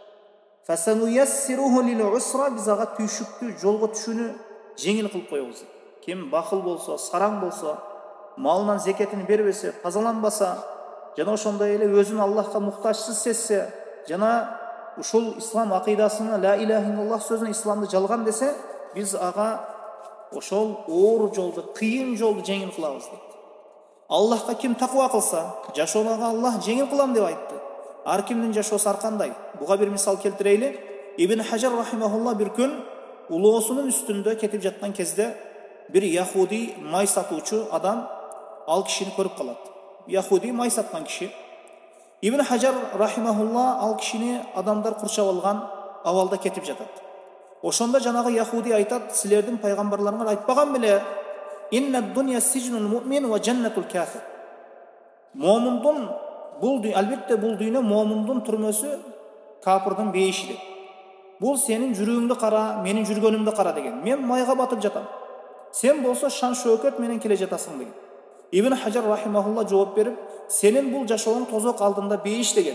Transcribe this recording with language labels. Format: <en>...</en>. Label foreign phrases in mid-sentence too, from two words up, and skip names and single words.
<ar>فسنيسره لليسرى,</ar> <ky>биз ага түйшүктү, жолго түшүүнү жеңил кылып коебуз. Ким бахыл болсо, сараң болсо, малынан зекетин бербесе, тазаланбаса, жана ошондой эле өзүн Аллахка муктажсыз сезсе, жана ушул ислам акыйдасына,</ky> <ar>لا إله إلا الله</ar> <ky>сөзүнө исламды жалган десе, биз ага ошол оор жолду, кыйын жолду жеңил кылабыз дейт. Аллахка ким таква кылса, жашоонага Аллах жеңил кылам деп айтты. Ар кимдин жашоосу ар кандай? Буга бир мисал келтирейли. Ибн Хажар рахимахулла бир күн улоосунун үстүндө кетип жаткан кезде бир яхуди май сатуучу адам ал кишини көрүп калат. Яхуди май саткан киши. Ибн Хажар рахимахулла ал кишини адамдар курчап алган абалда кетип жатат. Ошондо жанагы яхуди айтат: силердин пайгамбарларыңар айтпаган беле?</ky> <ar>إن الدنيا سجن المؤمن وجنة الكافر.</ar> <ky>Момундун албетте бул дүйнө момундун түрмөсү, капырдын бейиши деп. Бул сенин жүрөгүңдү кара, менин жүргөнүмдү кара деген. Мен майга батып жатам. Сен болсо шан шөкөт менен келе жатасың деген. Ибн Хажар рахимахулла жооп берип, сенин бул жашооң тозок алдында бейиш деген.</ky>